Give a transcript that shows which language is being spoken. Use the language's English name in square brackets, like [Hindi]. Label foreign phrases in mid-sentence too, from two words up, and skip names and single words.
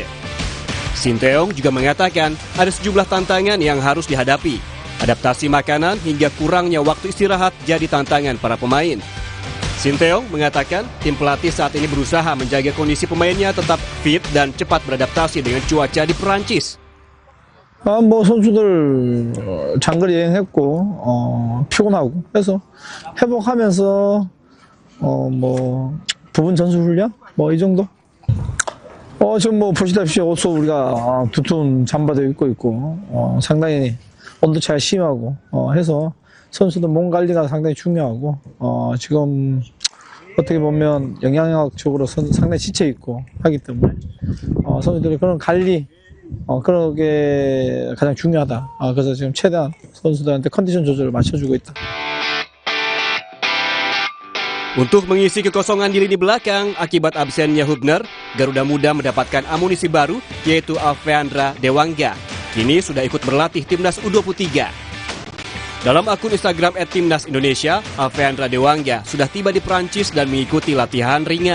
[Indonesian] Sinteyong juga mengatakan ada sejumlah tantangan yang harus dihadapi. Adaptasi makanan hingga kurangnya waktu istirahat jadi tantangan para pemain. Sinteyong mengatakan tim pelatih saat ini berusaha menjaga kondisi pemainnya tetap fit dan cepat beradaptasi dengan cuaca di Perancis. [Korean] 선수들 장거리 여행했고 피곤하고 그래서 회복하면서 부분 전술 훈련 이 정도. 지금 보시다시피 옷도 우리가 두툼 잠바도 입고 있고 상당히 온도 차가 심하고 해서 선수들 몸 관리가 상당히 중요하고 지금 어떻게 보면 영양학적으로 상당히 지쳐 있고 하기 때문에 선수들이 그런 관리 그런 게 가장 중요하다. 그래서 지금 최대한 선수들한테 컨디션 조절을 맞춰주고 있다. [Indonesian] Untuk mengisi kekosongan di lini belakang akibat absennya Hubner, Garuda Muda mendapatkan amunisi baru yaitu Alfeandra Dewangga. Kini sudah ikut berlatih timnas U23. Dalam akun Instagram @timnas Indonesia, Alfeandra Dewangga sudah tiba di Prancis dan mengikuti latihan ringan.